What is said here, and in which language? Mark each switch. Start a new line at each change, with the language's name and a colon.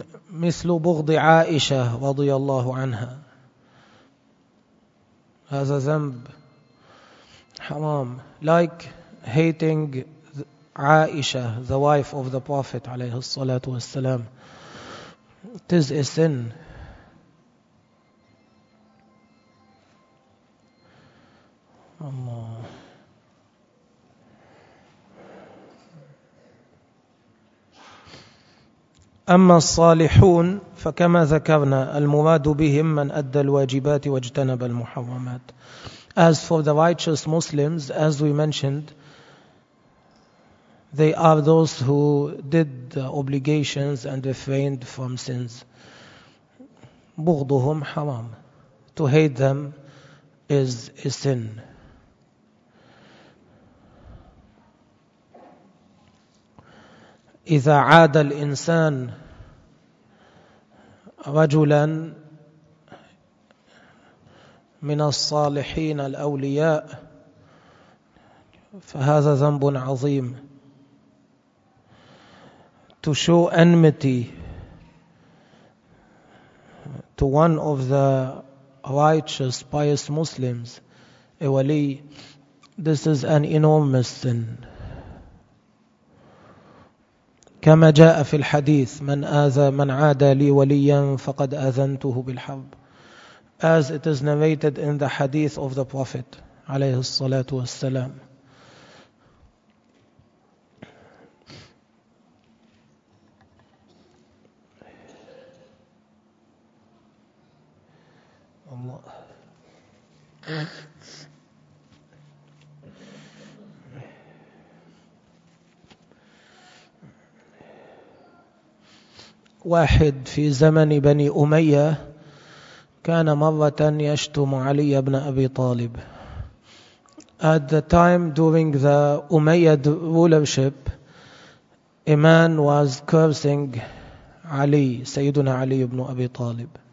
Arabic: مثل بغض عائشة رضي الله عنها. هذا ذنب حرام.
English: Like hating عائشة, the wife of the Prophet
Arabic: عليه الصلاة والسلام.
English: It is a sin.
Arabic: الله. أما الصالحون فكما ذكرنا المراد بهم من أدى الواجبات واجتنب المحرمات.
English: As for the righteous Muslims, as we mentioned, they are those who did the obligations and refrained from sins.
Arabic: بغضهم حرام.
English: To hate them is a sin.
Arabic: إذا عاد الإنسان رجلا من الصالحين الأولياء فهذا ذنب عظيم.
English: To show enmity to one of the righteous, pious Muslims, a wali, this is an enormous sin.
Arabic: كما جاء في الحديث من آذى من عادى لي وليا فقد آذنته بالحرب.
English: As it is narrated in the hadith of the Prophet
Arabic: عليه الصلاة والسلام. واحد في زمن بني أمية كان مرة يشتم علي بن أبي طالب.
English: At the time during the Umayyad rulership, a man was cursing علي, سيدنا علي بن أبي طالب.